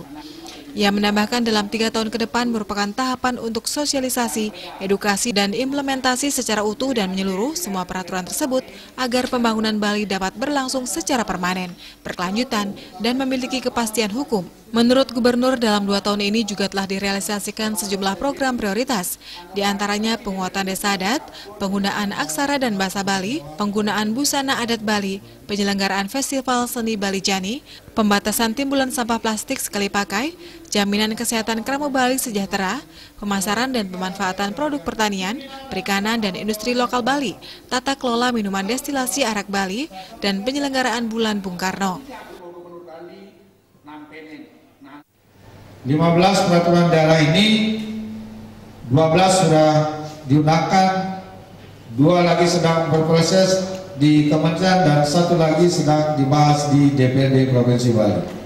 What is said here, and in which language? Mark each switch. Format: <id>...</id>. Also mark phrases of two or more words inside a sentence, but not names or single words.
<id>Ia menambahkan dalam 3 tahun ke depan merupakan tahapan untuk sosialisasi, edukasi, dan implementasi secara utuh dan menyeluruh semua peraturan tersebut agar pembangunan Bali dapat berlangsung secara permanen, berkelanjutan, dan memiliki kepastian hukum. Menurut Gubernur, dalam 2 tahun ini juga telah direalisasikan sejumlah program prioritas, di antaranya penguatan desa adat, penggunaan aksara dan bahasa Bali, penggunaan busana adat Bali, penyelenggaraan festival seni Bali Jani, pembatasan timbulan sampah plastik sekali pakai, jaminan kesehatan Kramo Bali sejahtera, pemasaran dan pemanfaatan produk pertanian, perikanan dan industri lokal Bali, tata kelola minuman destilasi arak Bali, dan penyelenggaraan Bulan Bung Karno. 15 peraturan daerah ini 12 sudah diundangkan, 2 lagi sedang berproses di Kementerian dan 1 lagi sedang dibahas di DPRD Provinsi Bali.</id>